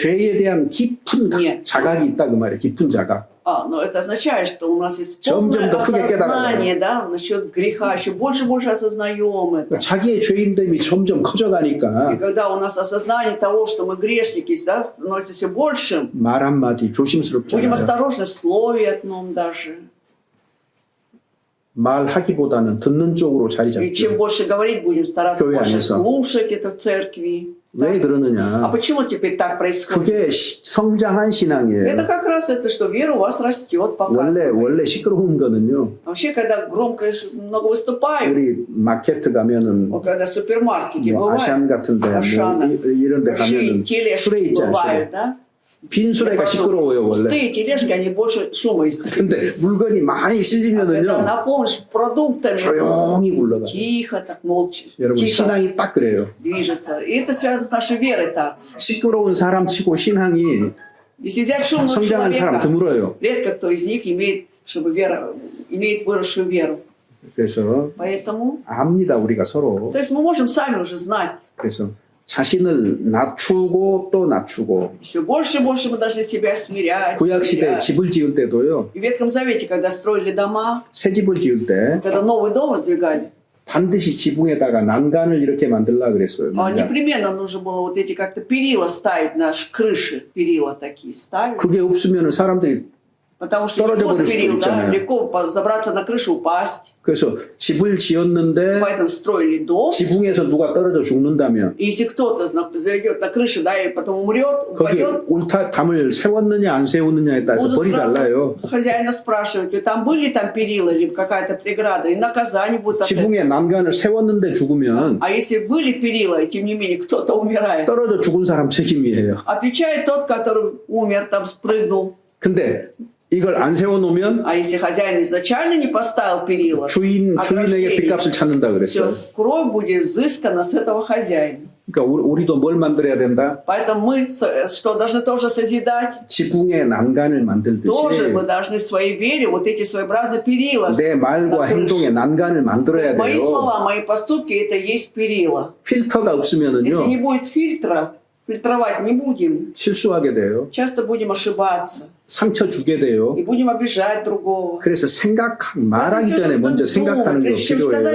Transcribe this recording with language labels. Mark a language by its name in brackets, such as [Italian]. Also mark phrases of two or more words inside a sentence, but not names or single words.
[Korean] 죄에 대한 깊은 [Russian] Нет. [Korean] 자각이 있다 그 말이에요. 깊은 자각. [Russian] Но это означает, что у нас есть [Korean] 점점 [Russian] полное [Korean] 더 크게 [Russian] осознание, да, насчет греха, еще больше и больше осознаем это. [Korean] 자기의 죄인됨이 점점 [Russian] И [Korean] 커져가니까 [Russian] когда у нас осознание того, что мы грешники, да, становится все большим, [Korean] 말 한마디 [Russian] будем [Korean] 조심스럽잖아요. [Russian] осторожны в слове одном даже. [Korean] 말하기보다는 듣는 쪽으로 자리 [Russian] И чем [Korean] 잡죠. [Russian] больше говорить, будем стараться [Korean] 교회 [Russian] больше [Korean] 안에서. [Russian] слушать это в церкви. [Korean] 왜 [Russian] А [Korean] 그러느냐? [Russian] почему теперь так происходит? [Korean] 그게 성장한 [Russian] Это [Korean] 신앙이에요. [Russian] как раз это, что вера у вас растет, показывает. [Korean] 원래 시끄러운 거는요. [Russian] Вообще, когда громко много выступаем, [Korean] 우리 마켓 가면은 [Russian] вот когда в супермаркете [Korean] 뭐 [Russian] бывает, [Korean] 아시안 같은데 뭐 [Russian] Ашана. [Korean] 이런 데 [Russian] большие [Korean] 가면은 [Russian] тележки [Korean] 술에 있지 [Russian] бывают, [Korean] 않습니까? [Russian] да? [Korean] 빈 수레가 시끄러워요 원래. [Russian] Пустые тележки, они больше шума издают. [Korean] 근데 물건이 많이 [Russian] Когда [Korean] 실리면은요 [Russian] наполнишь продуктами, [Korean] 조용히 굴러가. [Russian] тихо, так молча, [Korean] 여러분 [Russian] тихо [Korean] 신앙이 딱 그래요. движется. [Russian] И это связано с нашей верой так. [Korean] 시끄러운 사람 치고 신앙이 [Russian] Если взять шумного [Korean] 성장한 사람 [Russian] человека, [Korean] 드물어요. [Russian] редко кто из них имеет, чтобы вера, имеет выросшую веру. [Korean] 그래서 [Russian] Поэтому, [Korean] 압니다 우리가 서로. [Russian] то есть мы можем сами уже знать. [Korean] 그래서 자신을 낮추고 또 낮추고. [Russian] Все больше и больше мы должны себя смирять. [Korean] 구약 시대 [Russian] смирять. [Korean] 집을 지을 때도요. [Russian] И в Ветхом Завете, когда строили дома, [Korean] 새 집을 지을 때 [Russian] когда новый дом воздвигали, [Korean] 반드시 지붕에다가 난간을 이렇게 만들라 그랬어요. 난간. [Russian] непременно нужно было вот эти как-то перила ставить, наши крыши, перила такие ставить. [Korean] 그게 없으면 사람들이 [Russian] Потому что [Korean] 떨어져 [Russian] легко [Korean] 버릴 수도 [Russian] перил, да, [Korean] 있잖아요. [Russian] легко забраться на крышу, упасть. [Korean] 그래서 집을 지었는데 [Russian] Поэтому строили дом. [Korean] 지붕에서 누가 떨어져 죽는다면 [Russian] И если кто-то заведет на крышу, да, и потом умрет, [Korean] 거기에 [Russian] упадет, [Korean] 담을 세웠느냐 안 세웠느냐에 따라서 [Russian] будут [Korean] 벌이 달라요. [Russian] сразу хозяина спрашивать, вы там были там перила или какая-то преграда, и наказание будет от этого. [Korean] 지붕에 난간을 세웠는데 죽으면 [Russian] А если были перила, и тем не менее кто-то умирает, [Korean] 떨어져 죽은 사람 책임이에요. [Russian] отвечает тот, который умер, там спрыгнул. [Korean] 근데 이걸 안 세워놓으면 [Russian] А если хозяин изначально не поставил перила, [Korean] 주인에게 [Russian] ограждение, [Korean] 빚값을 찾는다 그랬어요. [Russian] все, кровь будет взыскана с этого хозяина. [Korean] 그러니까 우리도 뭘 만들어야 된다? [Russian] Поэтому мы что, должны тоже созидать? [Korean] 지붕에 난간을 만들듯이 [Russian] Тоже мы должны в своей вере вот эти своеобразные перила. [Korean] 내 말과 [Russian] на крыше. [Korean] 행동에 난간을 [Russian] То [Korean] 만들어야 [Russian] есть мои [Korean] 돼요. [Russian] слова, мои поступки – это и есть перила. [Korean] 필터가 [Russian] Если не [Korean] 없으면은요 [Russian] будет фильтра, фильтровать не будем, [Korean] 실수하게 돼요. [Russian] часто будем ошибаться [Korean] 상처 주게 돼요. [Russian] и будем обижать другого. [Korean] 그래서 말하기 전에 먼저 생각하는 거 [Russian] прежде чем сказать,